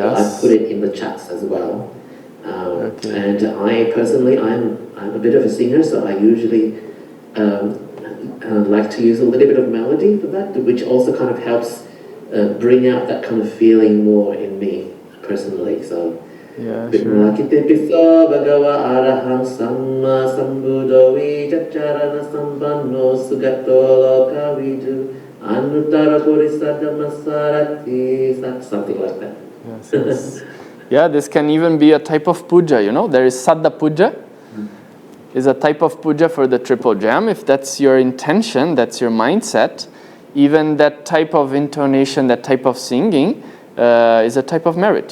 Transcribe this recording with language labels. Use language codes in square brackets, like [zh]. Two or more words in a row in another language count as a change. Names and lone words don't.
[en] So I put it in the chats as well. And I personally, I'm a bit of a singer, so I usually like to use a little bit of melody for that, which also kind of helps bring out that kind of feeling more in me personally. So yeah, sure. [pi] Itipiso Bhagawa Arahang Samma Sambuddho Vijaccarana Sampanno Sugato Lokavidu Anuttara Purisada Masarati, [en] something like that. Yes. Yeah, this can even be a type of puja, There is [pi] Saddha puja, [en] is a type of puja for the triple jam. If that's your intention, that's your mindset, even that type of intonation, that type of singing is a type of merit.